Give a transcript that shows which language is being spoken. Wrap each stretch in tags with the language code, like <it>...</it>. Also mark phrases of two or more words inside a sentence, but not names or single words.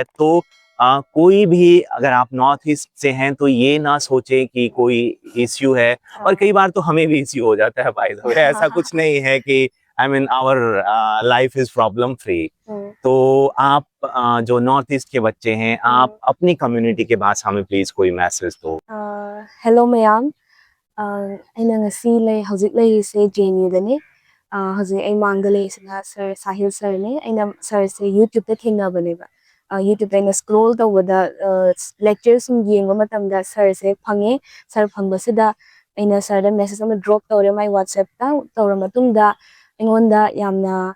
<hi>तो कोई भी अगर आप नॉर्थ ईस्ट से हैं तो ये ना सोचे कि कोई इश्यू है, और कई बार तो हमें भी इश्यू हो जाता है</hi> <en>by the way.</en> <hi>ऐसा कुछ नहीं है कि</hi> <en>I mean our life is problem free.</en> <hi>तो आप जो नॉर्थ ईस्ट के बच्चे हैं, आप अपनी कम्युनिटी के भाषा में प्लीज कोई मैसेज दो।</hi> <mni>Hello mayam. ꯑꯩꯅ ꯉꯁꯤ ꯍꯧꯖꯤꯛ ꯂꯩꯔꯤꯁꯦ JNUꯗꯅꯤ ꯍꯧꯖꯤꯛ ꯑꯩ ꯃꯥꯡꯗ ꯂꯩꯔꯤꯁꯤꯅ ꯁꯔ ꯁꯥꯍꯤꯜ ꯁꯔꯅꯦ ꯑꯩꯅ ꯁꯔꯁꯦ ꯌꯨꯇ꯭ꯌꯨꯕꯇ ꯊꯦꯡꯅꯕꯅꯦꯕ ꯌꯨꯇ꯭ꯌꯨꯕꯇ ꯑꯩꯅ ꯁ꯭ꯀ꯭ꯔꯣꯜ ꯇꯧꯕꯗ ꯂꯦꯛꯆꯔ ꯁꯨꯝ ꯌꯦꯡꯕ ꯃꯇꯝꯗ ꯁꯔꯁꯦ ꯐꯪꯉꯦ ꯁꯔ ꯐꯪꯕꯁꯤꯗ ꯑꯩꯅ ꯁꯔꯗ ꯃꯦꯁꯦꯖ ꯑꯃ ꯗ꯭ꯔꯣꯞ ꯇꯧꯔꯦ ꯃꯥꯏ ꯋꯥꯠꯁꯑꯦꯞꯇ ꯇꯧꯔ ꯃꯇꯨꯡꯗ ꯑꯩꯉꯣꯟꯗ ꯌꯥꯝꯅ</mni>